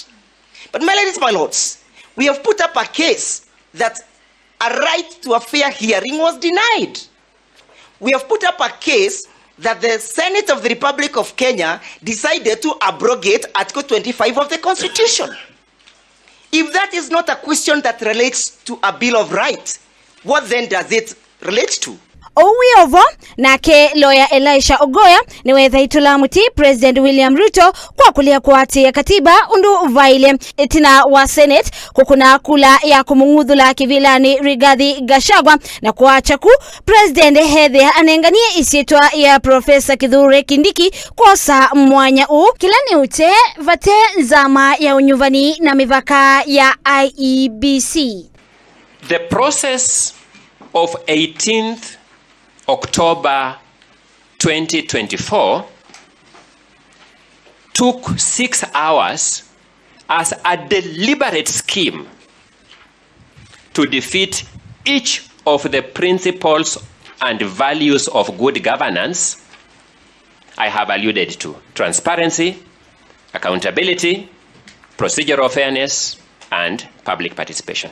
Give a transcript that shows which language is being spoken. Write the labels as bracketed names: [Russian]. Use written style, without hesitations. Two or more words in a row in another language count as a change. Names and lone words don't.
[English] But my ladies, my lords, we have put up a case that a right to a fair hearing was denied. We have put up a case that the Senate of the Republic of Kenya decided to abrogate Article 25 of the Constitution. If that is not a question that relates to a Bill of Rights, what then does it relate to? [Kamba] Owiyovo nake lawyer Elisha Ogoya niweza itula muti President William Ruto kwa kulia kuatia katiba undu vaile itina wa Senate kukuna kula ya kumungudhula Kivilani Gachagua na kuacha ku President Hedhe anenganie isietwa ya Profesa Kithure Kindiki kwa sa mwanya kilani ute vate nzama ya unyuvani na mivaka ya IEBC. [English] The process of 18th October 2024 took 6 hours as a deliberate scheme to defeat each of the principles and values of good governance I have alluded to: transparency, accountability, procedural fairness, and public participation.